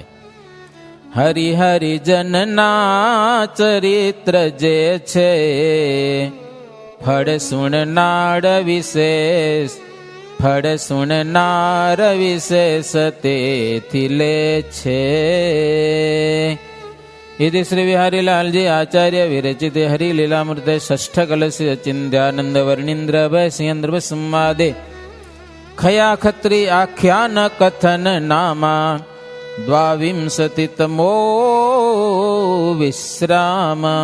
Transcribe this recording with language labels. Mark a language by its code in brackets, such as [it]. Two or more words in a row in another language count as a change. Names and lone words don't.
[gu] હરિ હરિજનના ચરિત્ર જે છે ફળ સુણનાર વિશેષ, ફળ સુણનાર વિશેષ તેથી લે છે. [sa] इति श्री विहारीलाल जी आचार्य विरचित हरिलीलामृत षष्ठ कलश चिंध्यानंद वर्णींद्र भयसिंद्र संवादे खया खत्री आख्यान कथन नामा द्वाविंशतितमो विश्राम.